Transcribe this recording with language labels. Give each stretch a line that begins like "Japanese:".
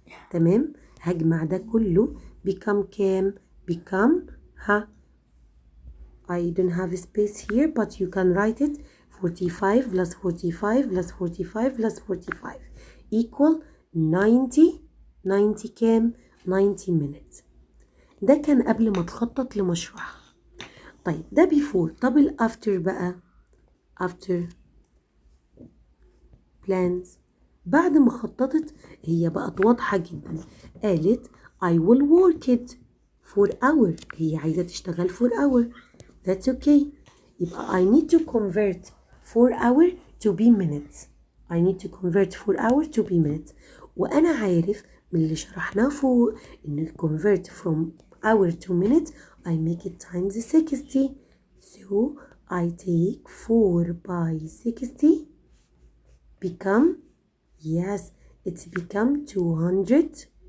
Arabic: تمام؟ هجمع ده كله
English: become كام؟ become I don't have a space here but you can write it 45 plus 45 plus 45 plus 45 equal 90 90 كام؟ 90 minutes.
Arabic: ده كان قبل ما تخطط لمشروعها. طيب ده before. طب after بقى after plans بعد ما خططت هي بقت واضحة جدا، قالت
English: I will work it for hour.
Arabic: هي عايزة تشتغل
English: for hour. That's okay. يبقى I need to convert 4 hour to be minutes. I need to convert 4 hour to be minutes.
Arabic: وأنا عارف من اللي شرحناه فوق إن
English: convert from hour to minutes I make it times 60. So I take 4 by 60 become, yes, it's become 200.